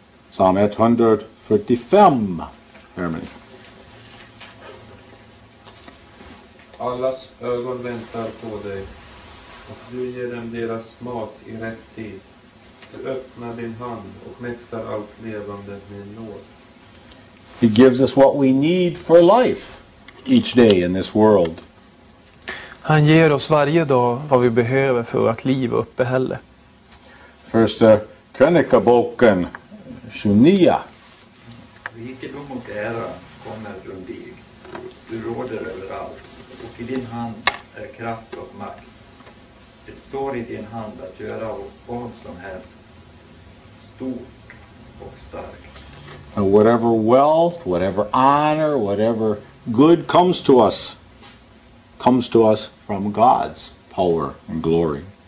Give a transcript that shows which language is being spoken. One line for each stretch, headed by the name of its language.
Swedish: Psalm 145. Hermany. Allas ögon väntar på dig och du ger dem deras mat i rätt tid. Du öppnar din hand och mättar allt levande med nåd.
English: He gives us what we need for life each day in this world.
Swedish: Han ger oss varje dag vad vi behöver för vårt liv och uppehälle. Första Krönikaboken 29. Rikedom och ära kommer från dig. Du råder överallt, och i din hand är kraft och makt. Det står i din hand att göra vad som helst, stort och starkt.
English: And whatever wealth, whatever honor, whatever good comes to us from God's power and glory.